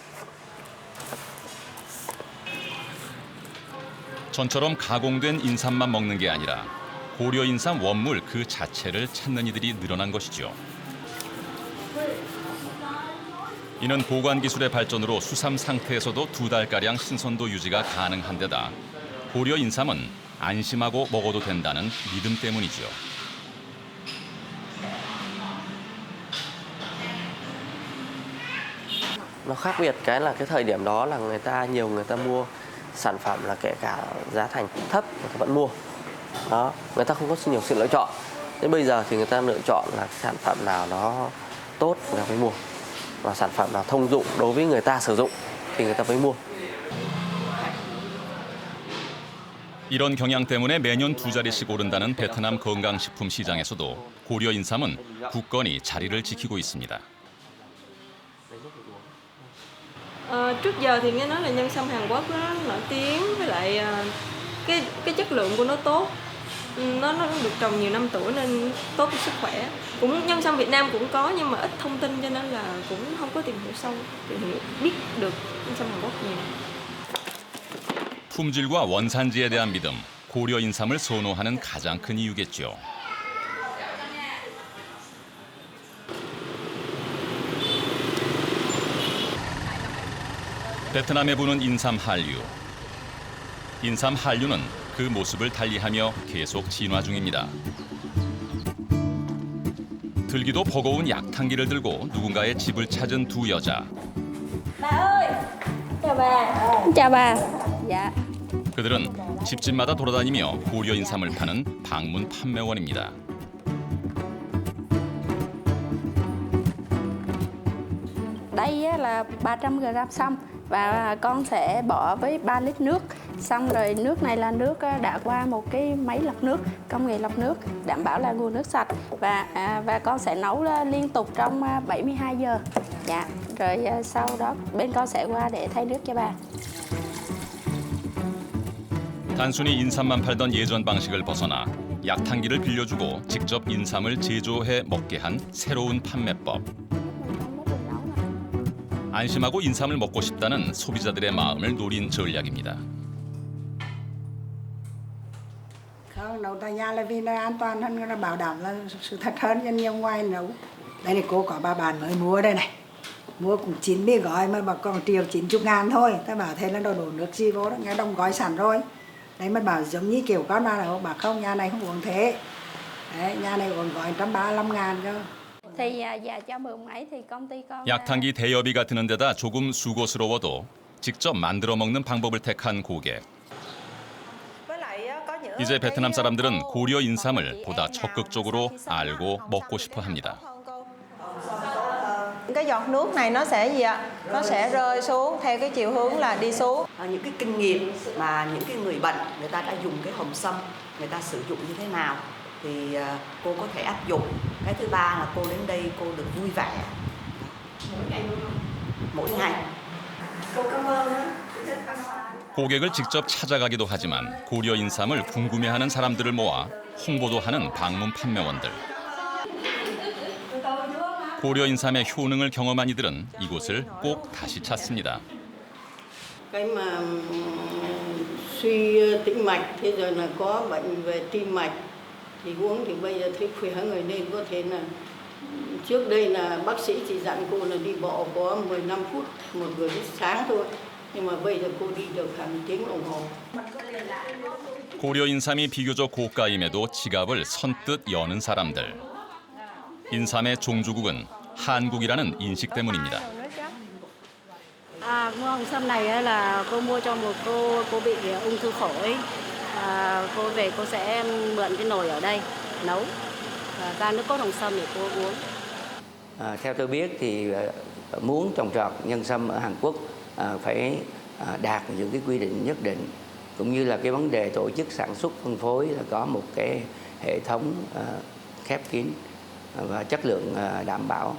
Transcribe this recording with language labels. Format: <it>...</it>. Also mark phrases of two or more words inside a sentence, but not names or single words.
<ko>전처럼 가공된 인삼만 먹는 게 아니라 고려 인삼 원물 그 자체를 찾는 이들이 늘어난 것이죠. 이는 보관 기술의 발전으로 수삼 상태에서도 2달가량 신선도 유지가 가능한 데다 고려 인삼은 안심하고 먹어도 된다는 믿음 때문이죠.</ko> <vi>Nó khác biệt cái là cái thời điểm đó là nhiều người ta mua sản phẩm là kể cả giá thành thấp người ta vẫn mua. Đó, người ta không có nhiều sự lựa chọn. Đến bây giờ thì người ta lựa chọn là sản phẩm nào nó tốt người ta mới mua. Và sản phẩm nào thông dụng đối với người ta sử dụng thì người ta mới mua.</vi> <ko>이런 경향 때문에 매년 2자리씩 오른다는 베트남 건강식품 시장에서도 고려 인삼은 굳건히 자리를 지키고 있습니다.</ko> <vi>Trước giờ thì nghe nói là nhân sâm Hàn Quốc nó nổi tiếng, với lại cái chất lượng của nó tốt, nó được trồng nhiều năm tuổi nên tốt cho sức khỏe. Cũng nhân sâm Việt Nam cũng có nhưng mà ít thông tin cho nên là cũng không có tìm hiểu sâu, biết được nhân sâm Hàn Quốc nhiều.</vi> <ko>품질과 원산지에 대한 믿음, 고려 인삼을 선호하는 가장 큰 이유겠죠. 베트남에 부는 인삼 한류. 인삼 한류는 그 모습을 달리하며 계속 진화 중입니다. 들기도 버거운 약탕기를 들고 누군가의 집을 찾은 두 여자.</ko> <vi>Bà ơi, chào bà. Chào bà. Dạ.</vi> <ko>그들은 집집마다 돌아다니며 고려 인삼을 파는 방문 판매원입니다.</ko> <vi>Đây á là 300 g sâm và con sẽ bỏ với 3 lít nước. Xong rồi nước này là nước đã qua một cái máy lọc nước, công nghệ lọc nước, đảm bảo là nguồn nước sạch và con sẽ nấu liên tục trong 72 giờ. Dạ. Rồi sau đó bên con sẽ qua để thay nước cho bà.</vi> <ko>단순히 인삼만 팔던 예전 방식을 벗어나 약탕기를 빌려주고 직접 인삼을 제조해 먹게 한 새로운 판매법. 안심하고 인삼을 먹고 싶다는 소비자들의 마음을 노린 전략입니다.</ko> <vi>Không, nấu tại nhà là vì nó an toàn hơn, nó bảo đảm là sự thật hơn cho nhiều ngoài nấu. Đây này cô có 3 bàn mới mua đây này. Mua cũng 90 gói mà bảo còn 1.090.000 thôi. Ta bảo thế là đổ nước gì vô đó, nghe đông gói sẵn rồi. Đấy mà bảo giống như kiểu con nào là bảo không, nhà này không uống thế. Đấy, nhà này uống gói 135.000 cơ. Thì dạ cho mượn máy thì công ty con</vi> <ko>약탕기 대여비가 드는 데다 조금 수고스러워도 직접 만들어 먹는 방법을 택한 고객. 이제 베트남 사람들은 고려 인삼을 보다 적극적으로 알고 먹고 싶어 합니다.</ko> <vi>Cái giọt nước này nó sẽ gì ạ? Nó sẽ rơi xuống theo cái chiều hướng là đi xuống. Những cái kinh nghiệm mà những cái người bệnh người ta đã dùng cái hồng sâm, người ta sử dụng như thế nào thì cô có thể áp dụng. Cái thứ ba là cô đến đây cô được vui vẻ. Mỗi ngày. Cô cảm ơn.</vi> <ko>고객을 직접 찾아가기도 하지만 고려 인삼을 궁금해하는 사람들을 모아 홍보도 하는 방문 판매원들. 고려 인삼의 효능을 경험한 이들은 이곳을 꼭 다시 찾습니다.</ko> <vi>Cái mà suy tĩnh mạch, thế rồi là có bệnh về tim mạch thì uống thì bây giờ thấy khỏe người nên có thể là trước đây là bác sĩ chỉ dặn cô là đi bộ có 15 phút một buổi sáng thôi. Nhưng mà bây giờ cô đi được hàng tiếng đồng hồ.</vi> <ko>고려 인삼이 비교적 고가임에도 지갑을 선뜻 여는 사람들. 인삼의 종주국은 한국이라는 인식 때문입니다.</ko> <vi>Mua hồng sâm này là cô mua cho một cô bị ung thư phổi. Cô về cô sẽ mượn cái nồi ở đây nấu ra nước cốt hồng sâm để cô uống. Theo tôi biết thì muốn trồng trọt nhân sâm ở Hàn Quốc phải đạt những cái quy định nhất định, cũng như là cái vấn đề tổ chức sản xuất phân phối là có một cái hệ thống khép kín và chất lượng đảm bảo.</vi>